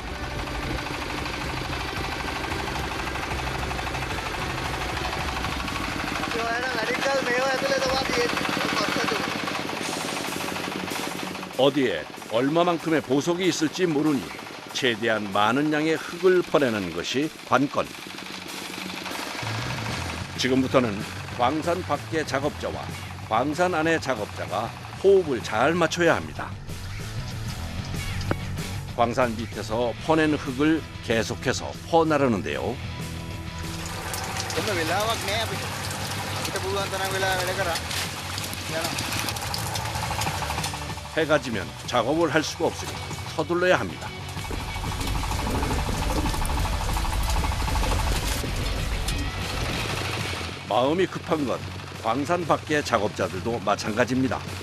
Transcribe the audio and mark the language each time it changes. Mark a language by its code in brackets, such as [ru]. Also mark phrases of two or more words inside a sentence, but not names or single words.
[ko] 어디에 얼마만큼의 보석이 있을지 모르니 최대한 많은 양의 흙을 퍼내는 것이 관건. 지금부터는 광산 밖의 작업자와 광산 안의 작업자가 호흡을 잘 맞춰야 합니다. 광산 밑에서 퍼낸 흙을 계속해서 퍼나르는데요. [si] එන්න වෙලාවක් නෑ අපිට. අපිට පුළුවන් තරම් වෙලා වැඩ කරා. යනවා. [ko] 해가 지면 작업을 할 수가 없으니 서둘러야 합니다. 마음이 급한 건 광산 밖의 작업자들도 마찬가지입니다.